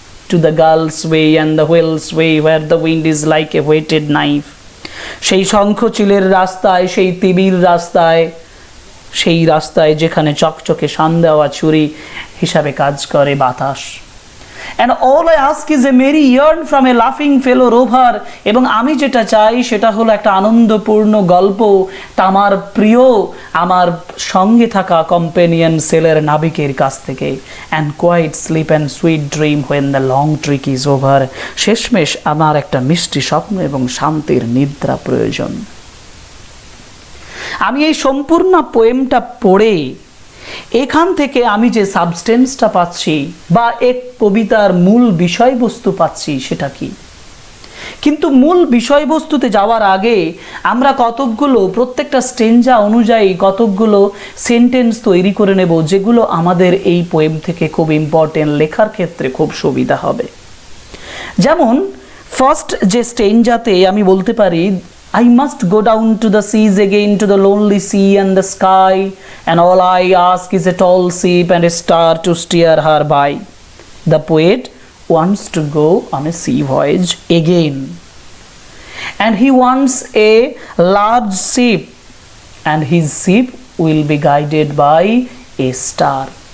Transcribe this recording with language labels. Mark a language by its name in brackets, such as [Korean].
[English] to the gull's way and the whale's way where the wind is like a whetted knife, [Bangla] সেই শঙ্খচিলের রাস্তায়, সেই তিবির রাস্তায়, সেই রাস্তায় যেখানে চকচকে শান দেওয়া ছুরি হিসাবে কাজ করে বাতাস। [English] And all I ask is a merry yarn from a laughing fellow rover, [Bangla] এবং আমি যেটা চাই সেটা হলো একটা আনন্দপূর্ণ গল্প আমার প্রিয়, আমার সঙ্গে থাকা কম্পেনিয়ন সেলের নাবিকের কাছ থেকে। [English] And quiet sleep and sweet dream when the long trek is over, [Bangla] শেষমেশ আমার একটা মিষ্টি স্বপ্ন এবং শান্তির নিদ্রা প্রয়োজন। আমি এই সম্পূর্ণ পোয়েমটা পড়ে এখান থেকে আমি যে সাবস্টেন্সটা পাচ্ছি বা এক কবিতার মূল বিষয়বস্তু পাচ্ছি সেটা কি? কিন্তু মূল বিষয়বস্তুতে যাওয়ার আগে আমরা কতকগুলো প্রত্যেকটা স্টেঞ্জা অনুযায়ী কতকগুলো সেন্টেন্স তৈরি করে নেব যেগুলো আমাদের এই পোয়েম থেকে খুব ইম্পর্টেন্ট, লেখার ক্ষেত্রে খুব সুবিধা হবে। যেমন ফার্স্ট যে স্টেঞ্জাতে আমি বলতে পারি [English] I must go down to the seas again, to the lonely sea and the sky, and all I ask is a tall ship and a star to steer her by. The poet wants to go on a sea voyage again, and he wants a large ship, and his ship will be guided by a star.